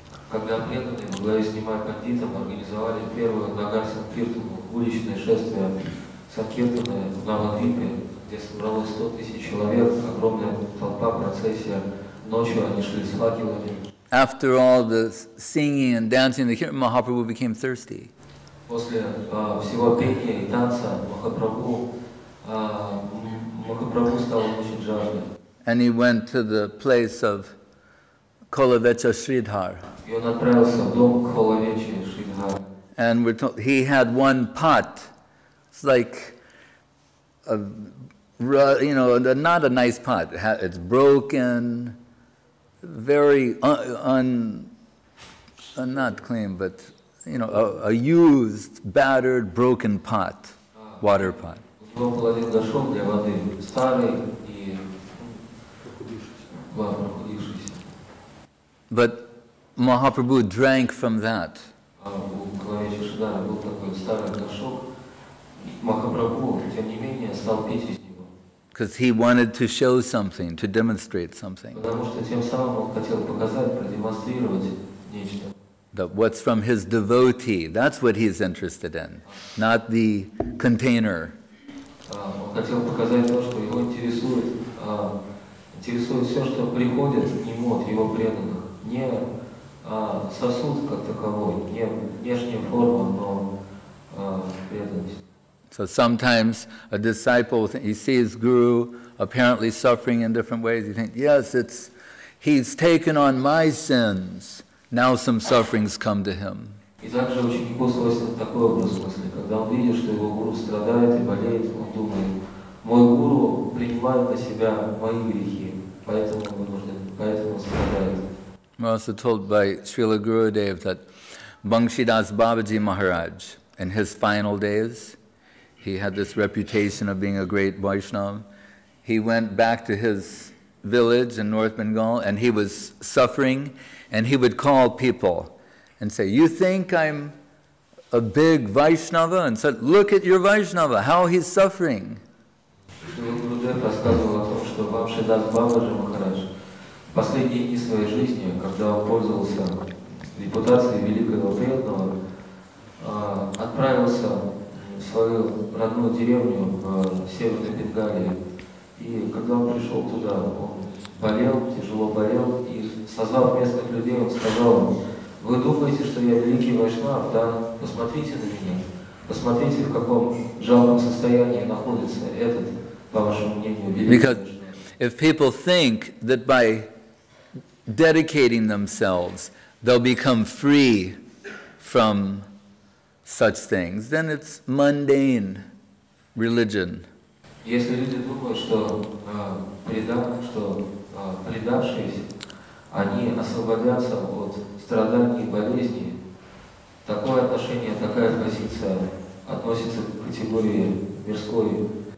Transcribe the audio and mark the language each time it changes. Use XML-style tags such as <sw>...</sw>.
<ru>Когда преданные во главе с Нимай Пандитом организовали первое Нагар Санкиртану, уличное шествие Санкиртана в Навадвипе, где собралось 100 тысяч человек, огромная толпа, процессия, ночью они шли с факелами.</ru> <en>After all the singing and dancing, the Mahaprabhu became thirsty.</en> <ru>После всего пения и танца Махапрабху стал очень жаждой.</ru> <en>And he went to the place of Kolavecha Sridhar.</en> <ru>И он отправился в дом Кхолавечи Шридхара.</ru> <en>And we're told he had one pot. It's like a, not a nice pot. It's broken, very not clean, but a used, battered, broken pot, water pot.</en> <ru>У него был один горшок для воды, старый и прохудившийся.</ru> <en>But Mahaprabhu drank from that.</en> <ru>У Кхолавечи Шридхара был такой старый горшок. Махапрабху, тем не менее, стал пить из него.</ru> <en>Because he wanted to show something, to demonstrate something.</en> <ru>Потому что тем самым он хотел показать, продемонстрировать нечто.</ru> <en>That what's from his devotee, that's what he's interested in, not the container.</en> <ru>Он хотел показать то, что его интересует. Интересует все, что приходит к нему от его преданных. Не сосуд как таковой, не внешняя форма, но преданность.</ru> <en>So sometimes a disciple, he sees Guru apparently suffering in different ways. You think, yes, he's taken on my sins. Now some sufferings come to him.</en> <ru>И также ученику свойственно такой образ мысли. Когда он видит, что его гуру страдает и болеет, он думает, мой гуру принимает на себя мои грехи, поэтому он вынужден, поэтому он страдает.</ru> <en>We're also told by Srila Gurudev that Vamshidasa Babaji Maharaj, in his final days, he had this reputation of being a great Vaishnava. He went back to his village in North Bengal, and he was suffering, and he would call people and say, "You think I'm a big Vaishnava?" And said, "Look at your Vaishnava, how he's suffering."</en> <ru>Рассказывал о том, что Вамшидаса Бабаджи Махарадж в последние дни своей жизни, когда он пользовался репутацией великого преданного, отправился в свою родную деревню в Северной Бенгалии. И когда он пришел туда, он болел, тяжело болел, и созвав местных людей, он сказал им: "Вы думаете, что я великий вайшнав, да? Посмотрите на меня, посмотрите, в каком жалком состоянии находится этот, по вашему мнению, великий вайшнав."</ru> <en>If people think that by dedicating themselves they'll become free from such things, then it's mundane religion.</en> <ru>Если люди думают, что предавшиеся, они освободятся от страданий и болезней, такое отношение, такая позиция относится к категории мирской.</ru>